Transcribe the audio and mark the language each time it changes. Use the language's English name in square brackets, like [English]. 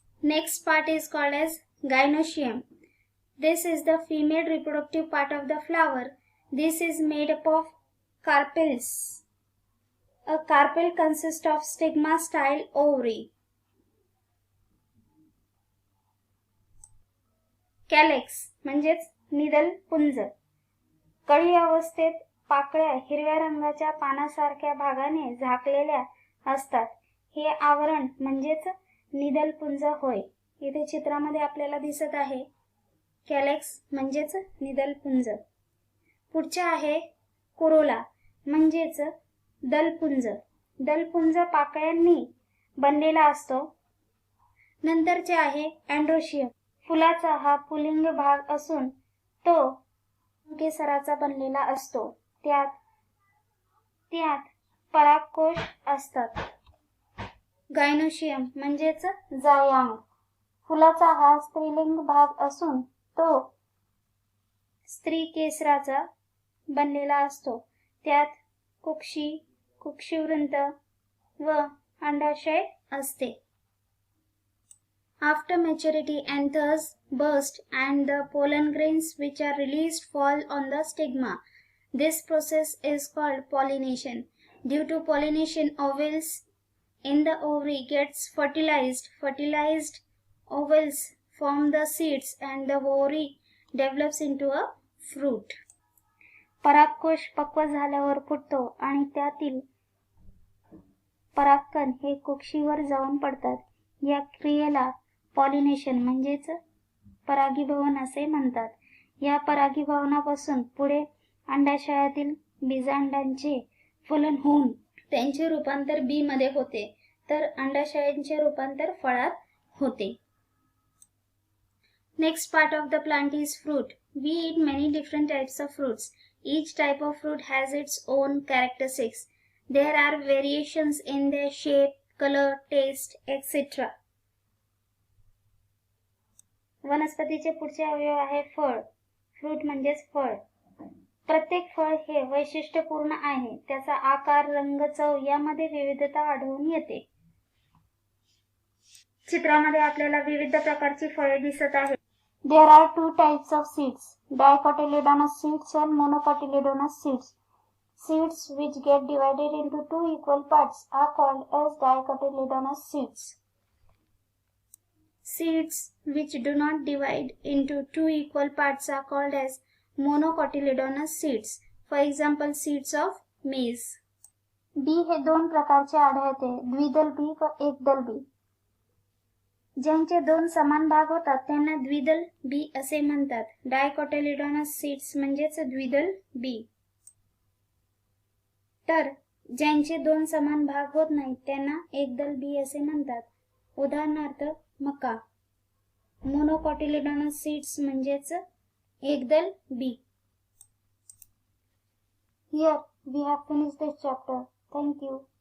[English] Next part is called as gynoecium. This is the female reproductive part of the flower. This is made up of carpels. A carpel consists of stigma-style ovary. [Marathi] कॅलेक्स म्हणजेच निदल पुंज. कळी अवस्थेत पाकळ्या हिरव्या रंगाच्या पानासारख्या भागाने झाकलेल्या असतात. हे आवरण म्हणजेच निदल पुंज होय. इथे चित्रामध्ये आपल्याला दिसत आहे कॅलेक्स म्हणजेच निदल पुंज. पुढचे आहे कोरोला म्हणजेच दलपुंज. दलपुंज पाकळ्यांनी बनलेला असतो. नंतरचे आहे अँड्रोशियम. फुलाचा हा पुल्लिंग भाग असून तो केसराचा बनलेला असतो. त्यात परागकोश असतात. गायनोशियम म्हणजेच जायांग. फुलाचा हा स्त्रीलिंग भाग असून तो स्त्री केसराचा बनलेला असतो. त्यात कुक्षी, कुक्षिवृंत व अंडाशय असते. [English] After maturity, anthers burst and the pollen grains which are released fall on the stigma. This process is called pollination. Due to pollination, ovules in the ovary gets fertilized. Fertilized ovules form the seeds and the ovary develops into a fruit. [Marathi] परागकोश पक्व झाल्यावर फुटतो आणि त्यातील परागकण हे कुक्षीवर जाऊन पडतात. या क्रियेला पॉलिनेशन म्हणजेच परागीभवन असे म्हणतात. या परागीभवनापासून पुढे अंडाशयातील बीजांडांचे फलन होऊन त्यांचे रूपांतर बी मध्ये होते, तर अंडाशयांचे रूपांतर फळात होते. [English] Next part of the plant is fruit. We eat many different types of fruits. Each type of fruit has its own characteristics. There are variations in their shape, color, taste, etc. [Marathi] वनस्पतीचे पुढचे अवयव आहे फळ. Fruit म्हणजेच फळ. प्रत्येक फळ हे वैशिष्ट्यपूर्ण आहे. त्याचा आकार, रंग, चव यामध्ये विविधता आढळून येते. चित्रामध्ये आपल्याला विविध प्रकारची फळे दिसत आहेत. [English] There are two types of seeds, dicotyledonous seeds and monocotyledonous seeds. Seeds which get divided into two equal parts are called as dicotyledonous seeds. Seeds which do not divide into two equal parts are called as monocotyledonous seeds. For example, seeds of maize. [Marathi] बी हे दोन प्रकारचे आढळते, द्विदल बी व एकदल बी. ज्यांचे दोन समान भाग होतात त्यांना द्विदल बी असे म्हणतात. डायकोटिलेडोनस सीड्स म्हणजेच द्विदल बी. तर ज्यांचे दोन समान भाग होत नाहीत त्यांना एकदल बी असे म्हणतात. उदाहरणार्थ मका. मोनोकोटिलेडोनस सीड्स म्हणजेच एकदल बी. [English] Here we have finished this chapter. Thank you.